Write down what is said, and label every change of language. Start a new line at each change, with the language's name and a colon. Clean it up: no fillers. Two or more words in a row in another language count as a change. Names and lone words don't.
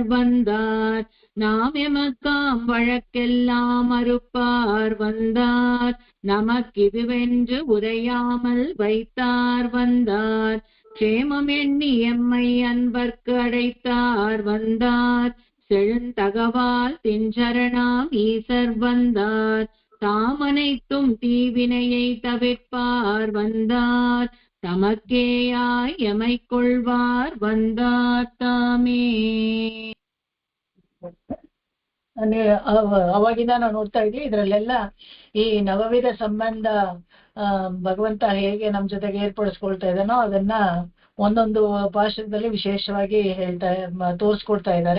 Tamil: வந்தார் நாம் எமக்காம் வழக்கெல்லாம் அறுப்பார் வந்தார் நமக்கிதுவென்று உரையாமல் வைத்தார் வந்தார் க்ஷேமம் எண்ணி எம்மை அன்பர்க்கு அடைத்தார் வந்தார் செழுந்தகவால் தின்சரணாம் ஈசர் வந்தார் தாமனைத்தும் தீவினையை தவிர்ப்பார் வந்தார் தமக்கேயாய் எமை கொள்வார் வந்தார் தாமே.
Kannada: ಅವಾಗಿಂದ ನಾವು ನೋಡ್ತಾ ಇದ್ವಿ ಇದ್ರಲ್ಲೆಲ್ಲ ಈ ನವವಿಧ ಸಂಬಂಧ ಭಗವಂತ ಹೇಗೆ ನಮ್ ಜೊತೆಗೆ ಏರ್ಪಡಿಸ್ಕೊಳ್ತಾ ಇದ್ದಾನೋ ಅದನ್ನ ಒಂದೊಂದು ಭಾಷೆದಲ್ಲಿ ವಿಶೇಷವಾಗಿ ತೋರಿಸ್ಕೊಡ್ತಾ ಇದ್ದಾರೆ.